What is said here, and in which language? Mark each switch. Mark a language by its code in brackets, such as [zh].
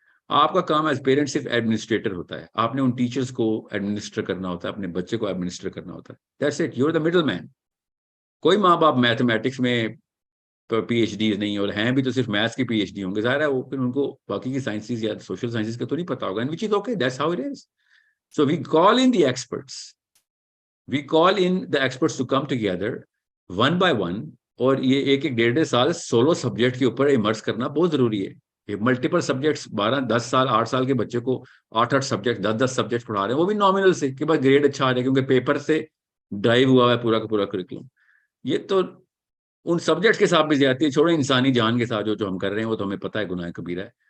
[ur] آپ کا کام as parent صرف ایڈمنسٹریٹر ہوتا ہے, آپ نے ان ٹیچرز کو ایڈمنسٹر کرنا ہوتا ہے, اپنے بچے کو ایڈمنسٹر کرنا ہوتا ہے. [en] That's it, you are the middle man. [ur] کوئی ماں باپ میتھمیٹکس میں پی ایچ ڈیز نہیں, اور ہیں بھی تو صرف میتھس کی پی ایچ ڈی ہوں گے, ظاہر ہے وہ پھر ان کو باقی کی سائنسز یا سوشل سائنسز کا تو نہیں پتا ہوگا, [en] which is okay, that's how it is. So we call in the experts, we call in the experts to come together one by one, [ur] اور یہ ایک 1.5 سولو سبجیکٹ کے اوپر امرس کرنا بہت ضروری ہے. یہ ملٹیپل سبجیکٹس 10 سال 8 سال کے بچے کو 8 سبجیکٹ 10 سبجیکٹ پڑھا رہے ہیں, وہ بھی نامنل سے کہ بس گریڈ اچھا آ رہا ہے کیونکہ پیپر سے ڈرائیو ہوا ہے پورا کا پورا کریکولم. یہ تو ان سبجیکٹ کے ساتھ بھی زیادتی ہے, چھوڑے انسانی جان کے ساتھ جو ہم کر رہے ہیں وہ تو ہمیں پتہ ہے گناہ کبیرہ ہے.